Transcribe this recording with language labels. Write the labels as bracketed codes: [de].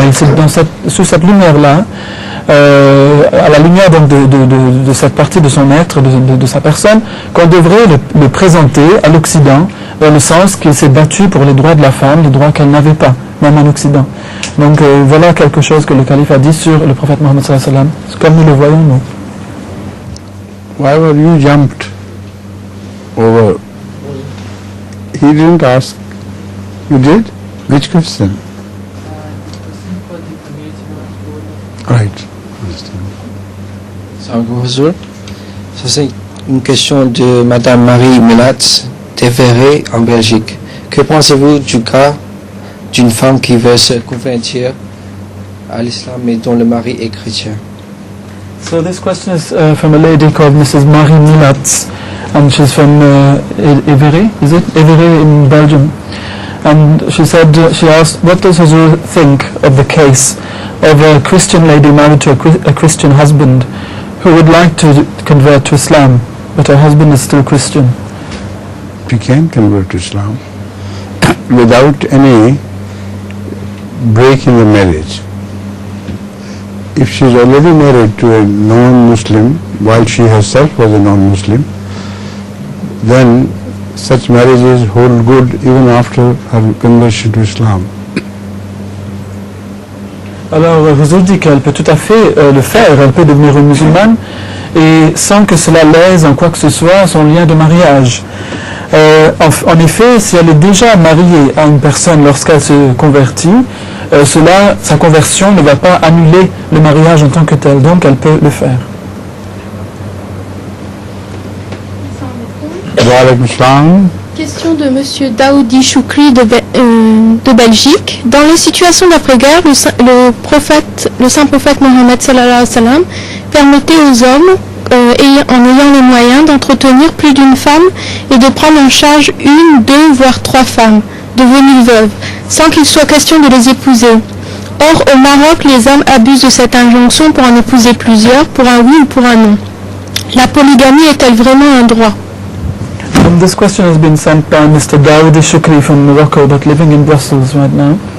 [fr] Et c'est sous cette lumière-là, à la lumière donc de cette partie de son être, de sa personne, qu'on devrait le présenter à l'Occident, dans le sens qu'il s'est battu pour les droits de la femme, les droits qu'elle n'avait pas, même en Occident. Donc voilà quelque chose que le calife a dit sur le prophète Mohammed sallallahu alayhi wa sallam, comme nous le voyons nous. [en] Why were you jumped over? He didn't ask. You did? Which question? Right. [fr] Bonjour. Ça c'est une question de Madame Marie Milat d'Everé en Belgique. Que pensez-vous du cas d'une femme qui veut se convertir à l'islam mais dont le mari est chrétien? [en] So this question is from a lady called Mrs. Marie Milat, and she's from Évéré, is it? Évéré in Belgium. And she asked, what does Hazur think of the case of a Christian lady married to a Christian husband who would like to convert to Islam, but her husband is still Christian? She can convert to Islam without any break in the marriage. If she is already married to a non-Muslim, while she herself was a non-Muslim, then such marriages hold good even after her conversion to Islam. [fr] Alors, Hazur dit qu'elle peut tout à fait le faire, elle peut devenir une musulmane, et sans que cela lèse en quoi que ce soit son lien de mariage. En effet, si elle est déjà mariée à une personne lorsqu'elle se convertit, sa conversion ne va pas annuler le mariage en tant que tel, donc elle peut le faire. Question de Monsieur Daoudi Choukri de Belgique. Dans les situations d'après-guerre, le saint prophète Mohammed sallallahu alayhi wa sallam permettait aux hommes, en ayant les moyens, d'entretenir plus d'une femme et de prendre en charge une, deux, voire trois femmes devenues veuves, sans qu'il soit question de les épouser. Or, au Maroc, les hommes abusent de cette injonction pour en épouser plusieurs, pour un oui ou pour un non. La polygamie est-elle vraiment un droit? [en] This question has been sent by Mr. Daoudi Choukri from Morocco, but living in Brussels right now.